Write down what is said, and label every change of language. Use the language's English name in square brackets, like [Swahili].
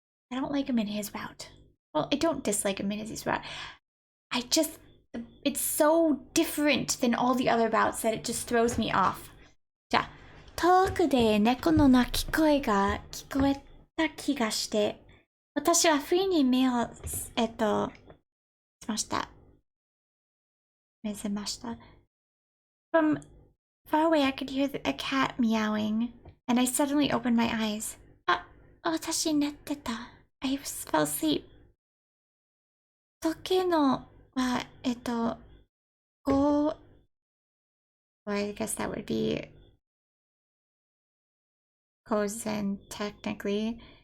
[English] I don't like him in his bout. Well, I don't dislike him in his bout. It's so different than all the other bouts that it just throws me off. [Japanese] じゃあ、遠くで猫の鳴き声が聞こえた気がして、私は不意に目を、目覚ました。 [English] From far away, I could hear a cat meowing, and I suddenly opened my eyes. [Japanese] 私寝てた。 [English] I fell asleep. [Japanese] 時計のは、5... [English] Well, I guess that would be Kozen technically.